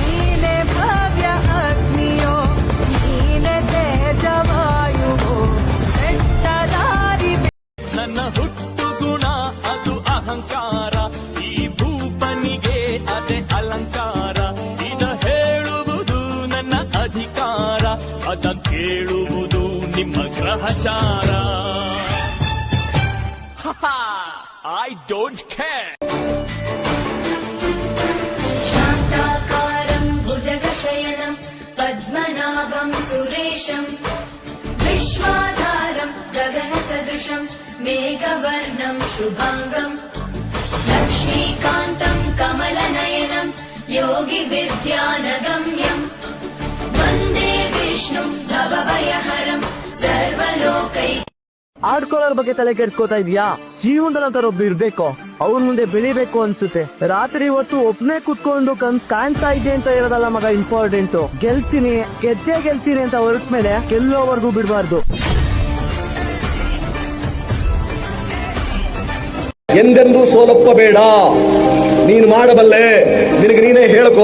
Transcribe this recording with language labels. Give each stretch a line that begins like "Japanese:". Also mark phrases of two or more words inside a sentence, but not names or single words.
Kannada: ನನ್ನ ಹುಟ್ಟು ಗುಣ ಅದು ಅಹಂಕಾರ, ಈ ಭೂಪನಿಗೆ ಅದೇ ಅಲಂಕಾರ. ಇದ ಹೇಳುವುದು ನನ್ನ ಅಧಿಕಾರ, ಅದ ಕೇಳುವುದು ನಿಮ್ಮ ಗ್ರಹಚಾರ.
Sanskrit: शान्ताकारं भुजगशयनं पद्मनाभं सुरेशं विश्वाधारं गगनसदृशं मेघवर्णं शुभाङ्गं लक्ष्मीकान्तं कमलनयनं योगिविद्यानगम्यं वन्दे विष्णुं भवभयहरं सर्वलोकै
Kannada: ಆಡ್ಕೊಳ್ಳೋರ್ ಬಗ್ಗೆ ತಲೆ ಕೆಡ್ಸ್ಕೊತಾ ಇದೀಯಾ? ಜೀವನದಲ್ಲಿ ಅಂತಾರ ಒಬ್ರು ಇರ್ಬೇಕು, ಅವ್ರ ಮುಂದೆ ಬೆಳಿಬೇಕು ಅನ್ಸುತ್ತೆ. ರಾತ್ರಿ ಹೊತ್ತು ಒಬ್ನೇ ಕುತ್ಕೊಂಡು ಕನ್ಸ್ ಕಾಣ್ತಾ ಇದೆ ಅಂತ ಇರೋದಲ್ಲ ಮಗ ಇಂಪಾರ್ಟೆಂಟ್. ಗೆಲ್ತೀನಿ ಗೆಲ್ತೀನಿ ಅಂತ ಹೊರಟ ಮೇಲೆ ಗೆಲ್ಲೋವರೆಗೂ ಬಿಡಬಾರ್ದು. ಎಂದೆಂದೂ ಸೋಲಪ್ಪಬೇಡ, ನೀನು ಮಾಡಬಲ್ಲೆ, ನಿನಗೆ ನೀನೇ ಹೇಳ್ಕೋ.